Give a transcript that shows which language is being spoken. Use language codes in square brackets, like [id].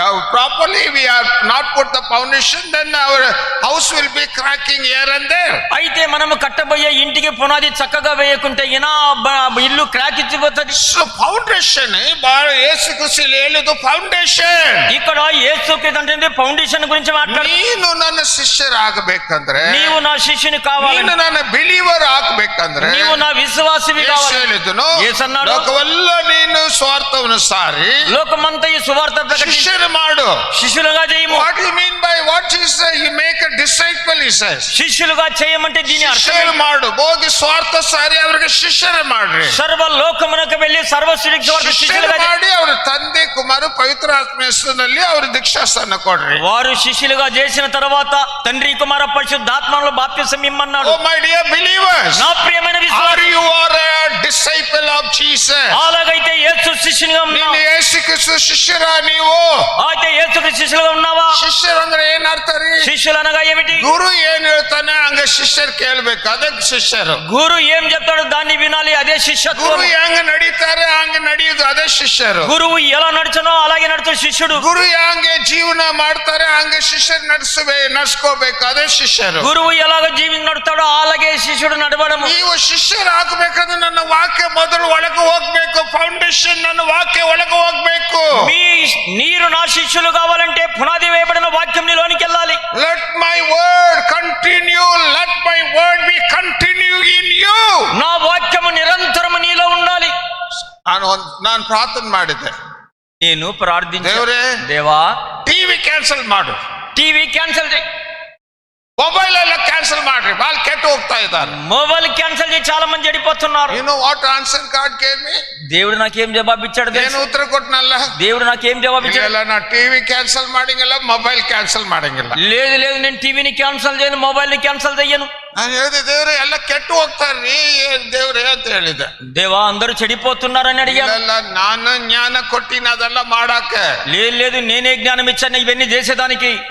[en] properly, we are not put the foundation, then our house will be cracking here and there. [te] అయితే మనము కట్టబోయే ఇంటికి పునాది చక్కగా వేయకుంటే ఇల్లు క్రాక్ ఇచ్చిపోతుంది. [en] So foundation, Yesu Kreestu [kn] ಹೇಳಿದ್ದು [en] foundation. [te] ఇక్కడ యేసుక్రీస్తు అంటే ఫౌండేషన్ గురించి మాట్లాడు. [kn] ನೀನು ನನ್ನ ಶಿಷ್ಯರಾಗಬೇಕಂದ್ರೆ, [te] నీవు నా శిష్యుని కావాలి, [kn] ನೀನು ನನ್ನ ಬಿಲೀವರ್ ಆಗಬೇಕಂದ್ರೆ, [te] నీవు నా విశ్వాసివి కావాలి. [kn] ಹೇಳಿದನು, [te] యేసు అన్నాడు, [kn] లోకವೆಲ್ಲ ನೀನು ಸ್ವಾರ್ಥವನ್ನು ಸಾರಿ [te] లోకమంతా ఈ సువార్త ప్రకటించు, [kn] ಶಿಷ್ಯರು ಮಾಡು. [te] శిష్యులుగా చేయము. [en] What you mean by what is you make a disciple, he says. [te] శిష్యులుగా చేయమంటే దీని అర్థం [kn] ಶಿಷ್ಯರು ಮಾಡು, ಹೋಗಿ ಸ್ವಾರ್ಥ ಸಾರಿ ಅವರಿಗೆ ಶಿಷ್ಯರೇ ಮಾಡ್ರಿ. [te] సర్వ లోకమునకు వెళ్ళి సర్వశ్రీకి [kn] ಶಿಷ್ಯರು [te] శిష్యులుగా [kn] ಮಾಡಿ ಅವ್ರ ತಂದೆ ಕುಮಾರ ಪವಿತ್ರಾತ್ಮ ಹೆಸರಿನಲ್ಲಿ ಅವ್ರ ದೀಕ್ಷಾಸ್ಥಾನ ಕೊಡ್ರಿ. [te] వారు శిష్యులుగా చేసిన తర్వాత తండ్రి కుమార పరిశుద్ధాత్మలో బాప్తిసం ఇమ్మన్నాడు. [en] Oh my dear believers, [te] నా ప్రియమైన [en] are [te] విశ్వాసి, [en] you are a disciple of Jesus? [te] అలాగైతే యేసు శిష్యునిగా [kn] ನೀನು [te] ఉన్నావా? [kn] ಯೇಸು ಕ್ರಿಸ್ತ ಶಿಷ್ಯರ ನೀವು? [te] అయితే యేసుకి శిష్యులుగా ఉన్నావా? [kn] ಶಿಷ್ಯರು ಅಂದ್ರೆ ಏನ್ ಅರ್ಥ ರೀ? [te] శిష్యులు అనగా ఏమిటి? [kn] ಗುರು ಏನ್ ಹೇಳ್ತಾನೆ ಹಂಗ ಶಿಷ್ಯರು ಕೇಳ್ಬೇಕು, ಅದಕ್ಕೆ ಶಿಷ್ಯರು. [te] గురు ఏం చెప్తాడో దాన్ని వినాలి, అదే శిష్యత్వం. [kn] ಗುರು ಹೆಂಗ ನಡೀತಾರೆ ಹಂಗ ನಡೆಯುದು, ಅದೇ ಶಿಷ್ಯರು. [te] గురువు ఎలా నడుచునో అలాగే నడుచు శిష్యుడు. [kn] ಗುರು ಹೆಂಗೆ ಜೀವನ ಮಾಡ್ತಾರೆ ಹಂಗ ಶಿಷ್ಯರು ನಡ್ಸ್ಕೋಬೇಕು, ಅದೇ ಶಿಷ್ಯರು. [te] గురువు ఎలాగ నడుస్తాడో అలాగే శిష్యుడు నడవడము. [kn] ನೀವು ಶಿಷ್ಯರು ಆಗ್ಬೇಕಂದ್ರೆ ನನ್ನ ವಾಕ್ಯ ಮೊದಲು ಒಳಗೆ ಹೋಗ್ಬೇಕು, ಫೌಂಡೇಶನ್ ನನ್ನ ವಾಕ್ಯ ಒಳಗೆ ಹೋಗ್ಬೇಕು. [te] నీరు నా శిష్యులు కావాలంటే పునాది వేయబడిన వాక్యం నీలోనికి వెళ్ళాలి. [en] Let my word continue, let my word be continue in you. [te] నా వాక్యము నిరంతరము నీలో ఉండాలి. [kn] ನಾನು ಪ್ರಾರ್ಥನೆ ಮಾಡಿದ್ದೆ, [te] నేను ప్రార్థించాను, [kn] ದೇವರೇ, [te] దేవా [kn] ಟಿವಿ ಕ್ಯಾನ್ಸಲ್ ಮಾಡು, [te] టీవీ క్యాన్సిల్ చేయి, [kn] ಮೊಬೈಲ್ ಎಲ್ಲ ಕ್ಯಾನ್ಸಲ್ ಮಾಡ್ರಿ, ಬಾಲ್ ಕೆಟ್ಟು ಹೋಗ್ತಾ ಇದ್ದಾರೆ. [te] మొబైల్ క్యాన్సిల్ చేసి చాలా మంది చెడిపోతున్నారు. [en] You know what answer God gave me? [te] దేవుడు నాకేం జవాబు ఇచ్చాడు [kn] ಏನು [te] తెలుసా? [kn] ಉತ್ತರ ಕೊಟ್ಟನಲ್ಲ? [te] దేవుడు నాకేం జవాబు ఇచ్చాడు? [kn] ಇಲ್ಲ, ನಾ ಟಿವಿ ಕ್ಯಾನ್ಸಲ್ ಮಾಡಂಗಿಲ್ಲ, ಮೊಬೈಲ್ ಕ್ಯಾನ್ಸಲ್ ಮಾಡಂಗಿಲ್ಲ. [te] లేదు లేదు, నేను టీవీని క్యాన్సిల్ చేయను, మొబైల్ ని క్యాన్సిల్ చేయను. [kn] ನಾನು ಹೇಳಿದೆ, ದೇವ್ರೆ ಎಲ್ಲ ಕೆಟ್ಟು ಹೋಗ್ತಾರ್ರಿ, ಏನ್ ದೇವ್ರೆ ಅಂತ ಹೇಳಿದೆ. [te] దేవా అందరూ చెడిపోతున్నారని అడిగాను. [kn] ಇಲ್ಲ, ನಾನು ಜ್ಞಾನ ಕೊಟ್ಟಿನ ಅದೆಲ್ಲ ಮಾಡಾಕ. [te] లేదు లేదు, నేనే జ్ఞానం ఇచ్చాను ఇవన్నీ చేసేదానికి.